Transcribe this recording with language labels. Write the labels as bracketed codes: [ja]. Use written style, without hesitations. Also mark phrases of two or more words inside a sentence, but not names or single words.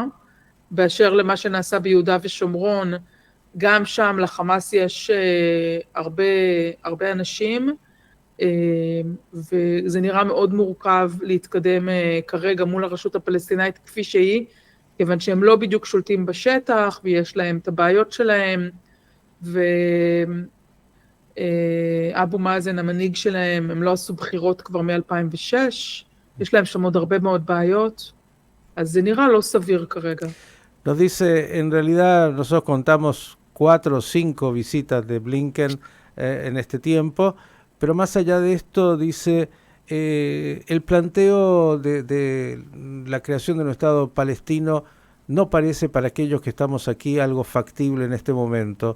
[he] באשר למה שנעשה ביהודה ושומרון, גם שם לחמאס יש הרבה אנשים, וזה נראה מאוד מורכב להתקדם כרגע מול הרשות הפלסטינאית כפי שהיא, כיוון שהם לא בדיוק שולטים בשטח, ויש להם את הבעיות שלהם, ואבו מאזן, המנהיג שלהם, הם לא עשו בחירות כבר מ-2006, יש lהם שם עוד הרבה מאוד בעיות, אז זה נראה לא סביר כרגע. [es] Nos dice, en realidad nosotros contamos 4 o 5 visitas de Blinken en este tiempo, pero más allá de esto dice, el planteo de la creación de un Estado palestino no parece para aquellos que estamos aquí algo factible en este momento.